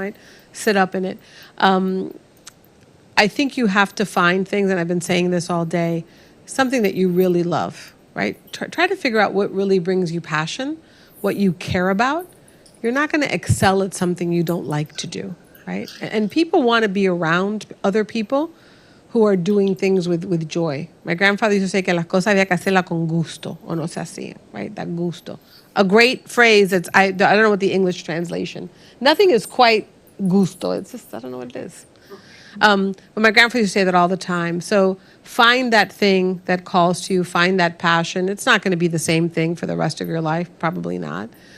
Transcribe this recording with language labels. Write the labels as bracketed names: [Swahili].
[English] I'd sit up in it. I think you have to find things, and I've been saying this all day, something that you really love, right? Try to figure out what really brings you passion, what you care about. You're not going to excel at something you don't like to do, right? And people want to be around other people who are doing things with joy. My grandfather used to say [Spanish] que las cosas había que hacerlas con gusto, o no se hacían, [English] right? That gusto. A great phrase, I don't know what the English translation. Nothing is quite gusto. It's just, I don't know what it is. But my grandfather used to say that all the time. So find that thing that calls to you, find that passion. It's not going to be the same thing for the rest of your life, probably not.